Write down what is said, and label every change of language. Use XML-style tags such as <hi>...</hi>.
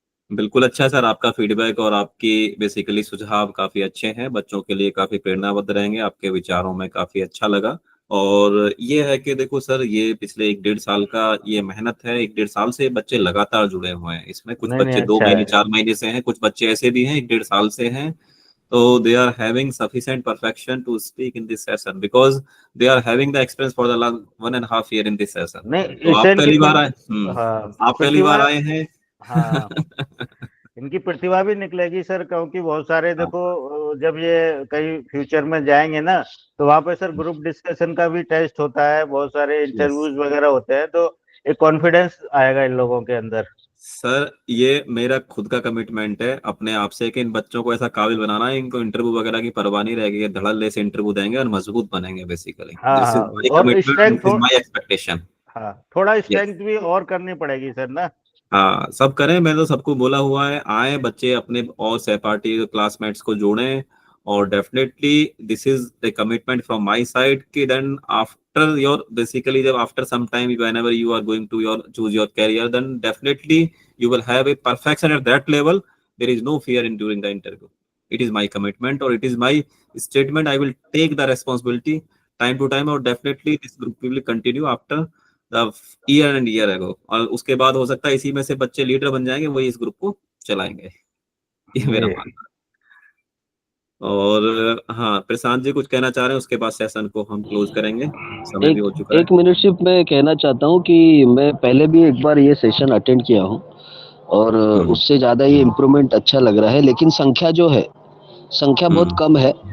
<hi>बिल्कुल अच्छा है सर, आपका फीडबैक और आपकी बेसिकली सुझाव काफी अच्छे हैं, बच्चों के लिए काफी प्रेरणाबद्ध रहेंगे, आपके विचारों में काफी अच्छा लगा। और ये है कि देखो सर, ये पिछले 1-1.5 साल का ये मेहनत है, 1-1.5 साल से बच्चे लगातार जुड़े हुए हैं इसमें। कुछ बच्चे 2 अच्छा महीने है। 4 महीने से हैं, कुछ बच्चे ऐसे भी हैं 1-1.5 साल से हैं।</hi> <en>तो they are having sufficient perfection to speak in this session because they are having the experience for the last 1.5 year in this session.</en> <hi>नहीं तो आप पहली बार आए, आप पहली बार आए हैं। हाँ इनकी प्रतिभा भी निकलेगी सर, क्योंकि बहुत सारे देखो जब ये कहीं फ्यूचर में जाएंगे ना तो वहाँ पे सर ग्रुप डिस्कशन का भी टेस्ट होता है, बहुत सारे इंटरव्यूज वगैरह होते हैं, तो एक कॉन्फिडेंस आएगा इन लोगों के अंदर। सर ये मेरा खुद का कमिटमेंट है अपने आप से कि इन बच्चों को ऐसा काबिल बनाना है, इनको इंटरव्यू वगैरह की परवाह नहीं रहेगी, धड़ल्ले से इंटरव्यू देंगे और मजबूत बनेंगे basically.</hi> <en>This is my commitment, this is my expectation.</en> <hi>हाँ थोड़ा स्ट्रेंथ भी और करनी पड़ेगी सर ना। हाँ सब करें, मैं तो सबको बोला हुआ है, आए बच्चे अपने और सहपाठी क्लासमेट्स को जोड़ें, और</hi> <en>definitely this is the commitment from my side</en> <hi>कि</hi> <en>then after your basically</en> <hi>जब</hi> <en>After some time whenever you are going to your choose your career, then definitely you will have a perfection at that level. There is no fear in during the interview. It is my commitment or it is my statement. I will take the responsibility time to time, or definitely this group will continue after the year and year ago.</en> <hi>और उसके बाद हो सकता है इसी में से बच्चे लीडर बन जाएंगे, वही इस ग्रुप को चलाएंगे, ये मेरा मानना है। और हाँ प्रशांत जी कुछ कहना चाह रहे हैं, उसके बाद सेशन को हम क्लोज करेंगे, समय भी हो चुका है। एक मिनट सिर्फ मैं कहना चाहता हूँ कि मैं पहले भी एक बार ये सेशन अटेंड किया हूँ और उससे ज़्यादा ये इम्प्रूवमेंट अच्छा लग रहा है, लेकिन संख्या जो है संख्या बहुत कम है।</hi>